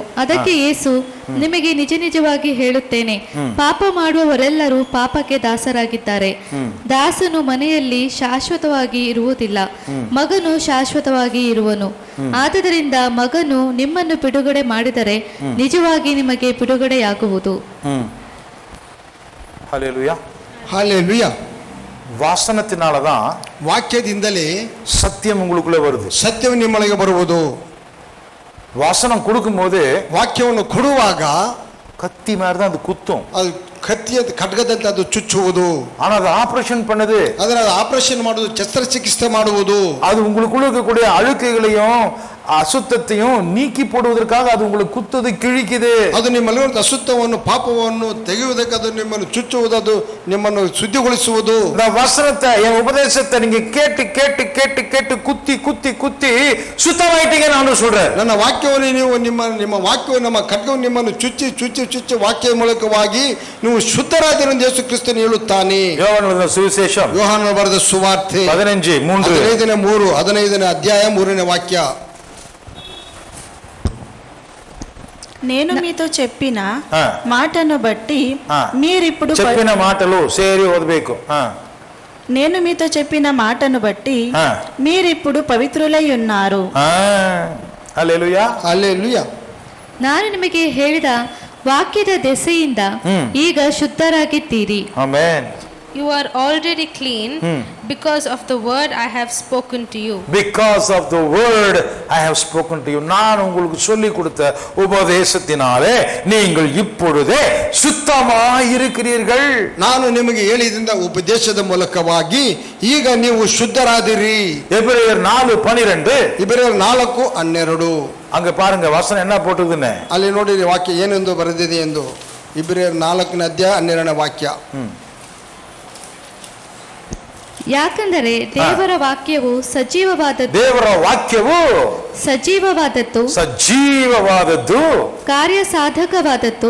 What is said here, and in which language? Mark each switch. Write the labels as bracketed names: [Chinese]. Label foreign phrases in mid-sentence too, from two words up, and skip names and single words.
[Kannada] ಅದಕ್ಕೆ ಯೇಸು, ನಿಮಗೆ ನಿಜ ನಿಜವಾಗಿ ಹೇಳುತ್ತೇನೆ, ಪಾಪ ಮಾಡುವವರೆಲ್ಲರೂ ಪಾಪಕ್ಕೆ ದಾಸರಾಗಿದ್ದಾರೆ. ದಾಸನು ಮನೆಯಲ್ಲಿ ಶಾಶ್ವತವಾಗಿ ಇರುವುದಿಲ್ಲ, ಮಗನು ಶಾಶ್ವತವಾಗಿ ಇರುವನು. ಆದುದರಿಂದ ಮಗನು ನಿಮ್ಮನ್ನು ಬಿಡುಗಡೆ ಮಾಡಿದರೆ ನಿಜವಾಗಿ ನಿಮಗೆ ಬಿಡುಗಡೆಯಾಗುವುದು. [Tamil] ஹல்லேலூயா, ஹல்லேலூயா. வாசனத்தினாலதான் [Kannada] ವಾಕ್ಯದಿಂದಲೇ [Tamil] சத்தியம் உங்களுக்குள்ள வருது. [Kannada] ಸತ್ಯವು ನಿಮ್ಮೊಳಗೆ ಬರುವುದು. [Tamil] வசனம் கொடுக்கும்போது, [Kannada] ವಾಕ್ಯವನ್ನು ಕೊಡುವಾಗ [Tamil] கத்தி மாதிரி தான் அது குத்தும், [Kannada] ಅದು ಕತ್ತಿಯ ಖಡ್ಗದಂತೆ ಅದು ಚುಚ್ಚುವುದು. [Tamil] ஆனா அது ஆபரேஷன் பண்ணுது, [Kannada] ಅದರ ಆಪರೇಷನ್ ಮಾಡುವುದು, ಶಸ್ತ್ರಚಿಕಿತ್ಸೆ ಮಾಡುವುದು. [Tamil] அது உங்களுக்குள்ள இருக்கக்கூடிய அழுக்குகளையும் அசுத்தத்தையும் நீக்கி போடுவதற்காக அது உங்களுக்கு குத்துது, கிழிக்குது. [Kannada] ಅದು ನಿಮ್ಮಲ್ಲಿರುವಂತಹ ಅಶುದ್ಧವನ್ನು ಪಾಪವನ್ನು ತೆಗೆಯುವುದಕ್ಕೆ ಅದು ನಿಮ್ಮನ್ನು ಚುಚ್ಚುವುದು, ಅದು ನಿಮ್ಮನ್ನು ಶುದ್ಧಿಗೊಳಿಸುವುದು. [Tamil] இந்த வசனத்தை, என் உபதேசத்தை நீங்க கேட்டு கேட்டு கேட்டு கேட்டு குத்தி குத்தி குத்தி சுத்தமாயிட்டீங்க நான் சொல்றேன். [Kannada] ನನ್ನ ವಾಕ್ಯವನ್ನು ನೀವು ನಿಮ್ಮ ವಾಕ್ಯವನ್ನು ನಮ್ಮ ಖಡ್ಗವನ್ನು ನಿಮ್ಮನ್ನು ಚುಚ್ಚಿ ಚುಚ್ಚಿ ಚುಚ್ಚಿ ವಾಕ್ಯ ಮೂಲಕವಾಗಿ ನೀವು ಶುದ್ಧರಾದಿರಿ ಎಂದು ಯೇಸು ಕ್ರಿಸ್ತನು ಹೇಳುತ್ತಾನೆ. [Tamil] யோவான் சுவிசேஷம் [Kannada] ಯೋಹಾನನು ಬರೆದ ಸುವಾರ್ತೆ 15:3 15ನೇ ಅಧ್ಯಾಯ 3ನೇ ವಾಕ್ಯ. [Telugu] నేను మీతో చెప్పిన మాటను బట్టి మీరిప్పుడు చెప్పిన మాటలు సేరి ఓదಬೇಕು. నేను మీతో చెప్పిన మాటను బట్టి మీరిప్పుడు పవిత్రులై ఉన్నారు. హల్లెలూయಾ, [Kannada] ಹಲ್ಲೆಲೂಯಾ. ನಾನು ನಿಮಗೆ ಹೇಳಿದ ವಾಕ್ಯದ ದೆಸೆಯಿಂದ ಈಗ ಶುದ್ಧರಾಗಿದ್ದೀರಿ. ಆಮೆನ್. [English] You are already clean because of the word I have spoken to you. Because of the word I have spoken to you. [Tamil] நான் உங்களுக்கு சொல்லி கொடுத்த உபதேசத்தினாலே நீங்கள் இப்பொழுதே சுத்தமாய் இருக்கிறீர்கள். [Kannada] ನಾನು ನಿಮಗೆ ಹೇಳಿದ ಉಪದೇಶದ ಮೂಲಕವಾಗಿ ಈಗ ನೀವು ಶುದ್ಧರಾದಿರಿ. [Tamil] எபிரேயர் 4:12. [Kannada] ಇಬ್ರಿಯರ್ 4:12. [Tamil] அங்க பாருங்க வசனம் என்ன போட்டுதுன்னு. [Kannada] ಅಲ್ಲಿ ನೋಡಿ ವಾಕ್ಯ ಏನೆಂದು ಬರೆದಿದೆ ಎಂದು. ಇಬ್ರಿಯರ್ 4ನೇ ಅಧ್ಯಾಯ 12ನೇ ವಾಕ್ಯ. ಯಾಕಂದರೆ ದೇವರ ವಾಕ್ಯವು ಸಜೀವವಾದದ್ದು, ದೇವರ ವಾಕ್ಯವು ಸಜೀವವಾದದ್ದು, ಸಜೀವವಾದದ್ದು, ಕಾರ್ಯ ಸಾಧಕವಾದದ್ದು,